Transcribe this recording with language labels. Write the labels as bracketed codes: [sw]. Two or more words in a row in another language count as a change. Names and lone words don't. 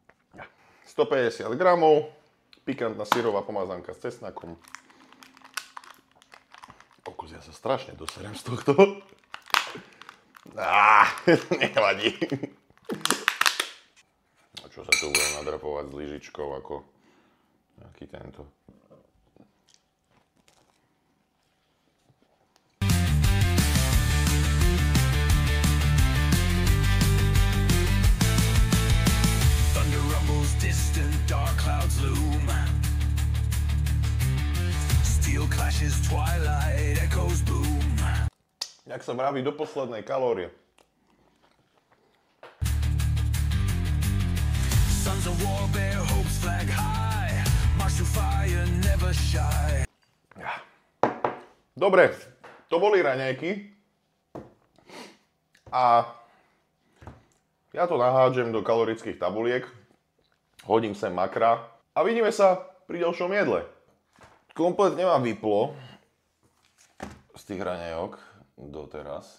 [sk] 150 gramov, pikantná syrová pomazánka s cesnakom. Kokos, ja sa strašne doserem z tohto. Nevadí. A čo sa tu budem nadrapovať s lyžičkou ako nejaký tento. [en] Thunder rumbles distant, dark clouds loom. Steel clashes, twilight echoes boom. [sk] Jak sa vraví, do poslednej kalórie. [en] Sons of war bear hopes flag high. March to fire, never shy. [sk] Dobre, to boli raňajky. A ja to nahádžem do kalorických tabuliek. Hodím sem makra. A vidíme sa pri ďalšom jedle. Kompletne ma vyplo z tých raňajok doteraz.